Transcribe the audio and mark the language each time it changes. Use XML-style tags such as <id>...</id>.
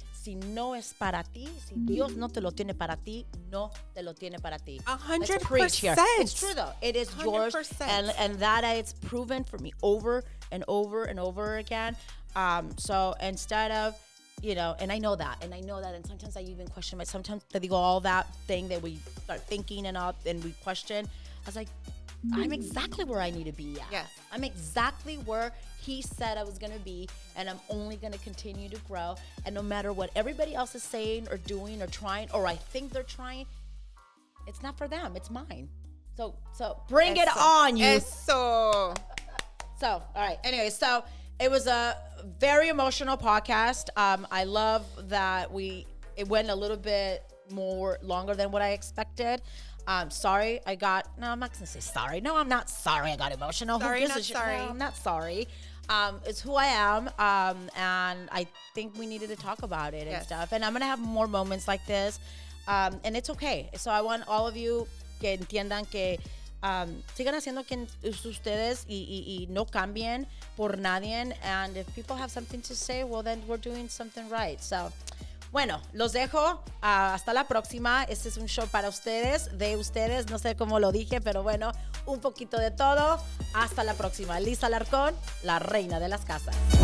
<es>Si no es para ti, si Dios no te lo tiene para ti, no te lo tiene para ti. 100%.</es> <en>It's true though. It is 100%. Yours, and that it's proven for me over and over and over again. So instead of, and I know that, and sometimes I even question sometimes they go all that thing that we start thinking and we question. I was like, I'm exactly where I need to be at. Yes. I'm exactly where he said I was going to be, and I'm only going to continue to grow. And no matter what everybody else is saying or doing or trying, or I think they're trying, it's not for them. It's mine. So bring it on, you.</en> <es>Eso.</es> <en>So, all right. Anyway, so it was a very emotional podcast. I love that it went a little bit more longer than what I expected. Sorry, I'm not going to say sorry. No, I'm not sorry I got emotional. Sorry, not sorry. No, I'm not sorry. It's who I am, and I think we needed to talk about it and stuff. And I'm going to have more moments like this, and it's okay. So I want all of you</en> <es>que entiendan que sigan haciendo quien ustedes y no cambien por nadie.</es> <en>And if people have something to say, well, then we're doing something right.</en> <es>So, bueno, los dejo. Hasta la próxima. Este es un show para ustedes, de ustedes. No sé cómo lo dije, pero bueno, un poquito de todo. Hasta la próxima. Liz Alarcon, la reina de las casas.</es>